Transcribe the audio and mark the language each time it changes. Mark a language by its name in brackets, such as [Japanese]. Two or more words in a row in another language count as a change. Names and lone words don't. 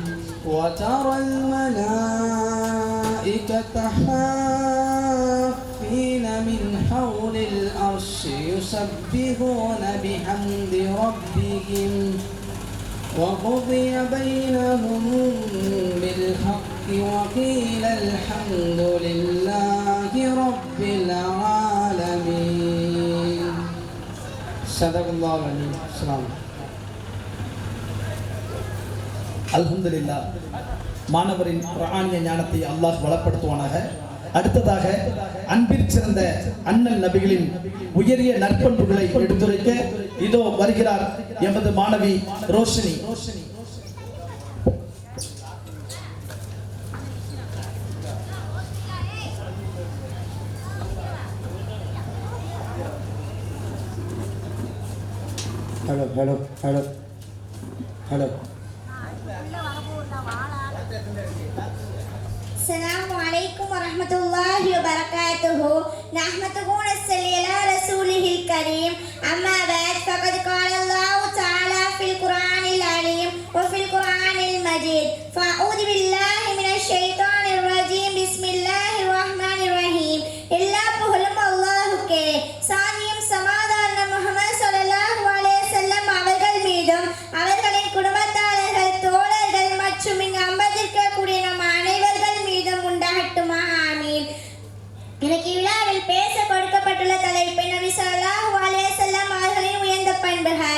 [Arabic] وترى الملائكة حافين من حول العرش يسبحون بحمد ربهم وقضي بينهم بالحق وقيل الحمد لله رب العالمين. صدق الله العظيم. السلام. [Tamil] அல்ஹம்துலில்லாஹ். மாணவரின் குர்ஆனிய ஞானத்தை அல்லாஹ் வளப்படுத்துவானாக. அடுத்ததாக அன்பிற் சிறந்த அண்ணல் நபிகளின் உயரிய நற்பண்புகளை எடுத்துரைக்க இதோ வருகிறார் எமது மாணவி ரோஷினி. [English] hello hello hello hello. [Arabic] السلام عليكم ورحمة الله وبركاته. نحمده ونصلي على رسوله الكريم. أما بعد فقد قال الله تعالى في القرآن العليم وفي القرآن المجيد فأعوذ بالله من الشيطان الرجيم. بسم الله الرحمن الرحيم. [Tamil] எல்லா புகழும் அல்லாஹ்வுக்கே, சாந்தியும் சமாதானம் முஹம்மது [Arabic] صلى الله عليه وسلم [Tamil] அவர்கள் மீதும் அவர்களின் குடும்பத்தார்கள், தோழர்கள் மற்றும் இங்கு அமர்ந்திருக்கக்கூடிய நம் அனைவர்கள் மீதும் உண்டாகட்டுமா. ஆமீன். எனக்கு விழாவில் பேச கொடுக்கப்பட்டுள்ள தலைப்பு நபி [Arabic] صلى الله عليه وسلم [Tamil] அவர்களின் உயர்ந்த பண்புகள்.